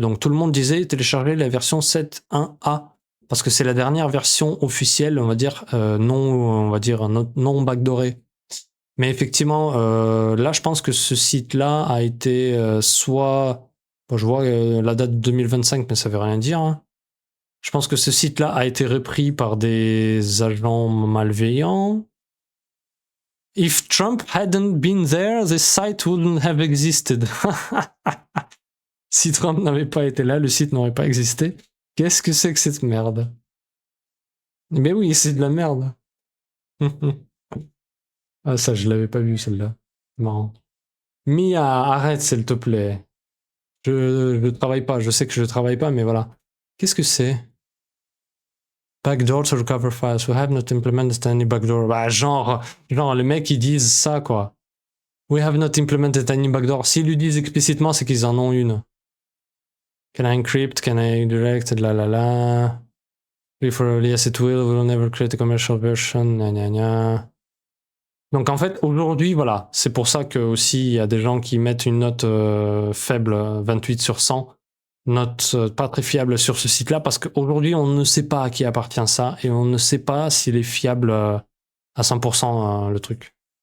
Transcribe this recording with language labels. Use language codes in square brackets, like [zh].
[fr] Donc tout le monde disait télécharger la version 7.1a, parce que c'est la dernière version officielle, on va dire, non backdoorée. Mais effectivement, là, je pense que ce site-là a été soit... Bon, je vois la date de 2025, mais ça veut rien dire, hein. Je pense que ce site-là a été repris par des agents malveillants. [en] If Trump hadn't been there, this site wouldn't have existed. [fr] Si Trump n'avait pas été là, le site n'aurait pas existé. Qu'est-ce que c'est que cette merde? Mais oui, c'est de la merde. Ah, ça, je l'avais pas vu, celle-là. Marrant. Mia, arrête, s'il te plaît. Je travaille pas, je sais que je travaille pas, mais voilà. Qu'est-ce que c'est? [en] Backdoor to recover files. We have not implemented any backdoor. [fr] Bah, genre, les mecs, ils disent ça, quoi. [en] We have not implemented any backdoor. [fr] S'ils lui disent explicitement, c'est qu'ils en ont une. [en] Can I encrypt? Can I direct? La la la. Yes, it will. We will never create a commercial version. Gna gna gna. [fr] Donc en fait, aujourd'hui, voilà, c'est pour ça que aussi il y a des gens qui mettent une note faible, 28 sur 100, note pas très fiable sur ce site-là, parce qu'aujourd'hui, on ne sait pas à qui appartient ça, et on ne sait pas s'il est fiable à 100% le truc.